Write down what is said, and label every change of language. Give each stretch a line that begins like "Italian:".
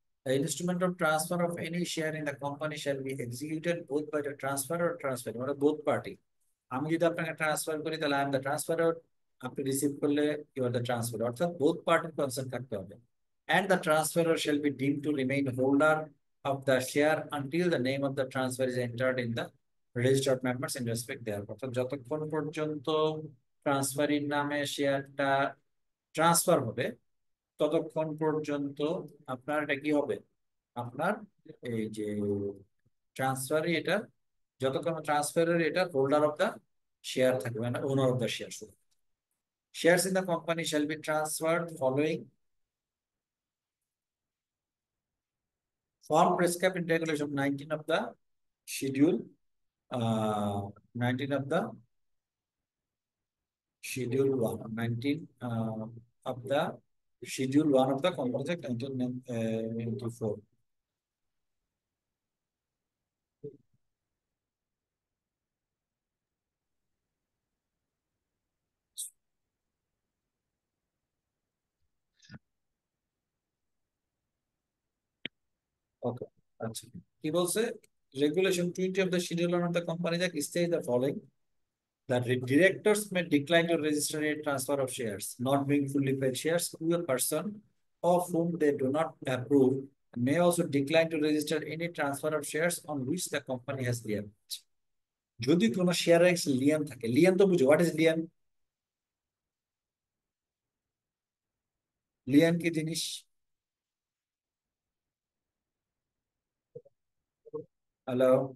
English: The instrument of transfer of any share in the company shall be executed both by the transferor or transfer, মানে both party.
Bangla: আমি যদি আপনাকে transfer করি তাহলে
English: I am the transferor,
Bangla: আপনি receive করলে
English: you are the transfer,
Bangla: অর্থাৎ both পার্টির কনসার্ন থাকতে হবে।
English: And the transferor shall be deemed to remain holder of the share until the name of the transfer is entered in the register of members in respect thereof,
Bangla: অর্থাৎ যতক্ষণ পর্যন্ত ট্রান্সফারির নামে শেয়ারটা transfer হবে ততক্ষণ পর্যন্ত আপনার এটা কি হবে, আপনার এই যে ট্রান্সফারই এটা, যতক্ষণ ট্রান্সফারের এটা হোল্ডার অফ দ্য শেয়ার থাকবে, মানে ওনার of the share.
English: Shares in the company shall be transferred following form prescribed in regulation 19 of the schedule 19 of the schedule 1 19 of the schedule 1 of the Companies Act 1994. Okay,
Bangla: আচ্ছা কি বলছে,
English: regulation 20 of the schedule 1 of the Companies Act states the following: that directors may decline to register a transfer of shares, not being fully paid shares, to a person of whom they do not approve, and may also decline to register any transfer of shares on which the company has lien.
Bangla: যদি কোনো শেয়ারের লিয়ান থাকে, লিয়ান তো বুঝো,
English: What is lien?
Bangla: লিয়ান কি জিনিস?
English: hello,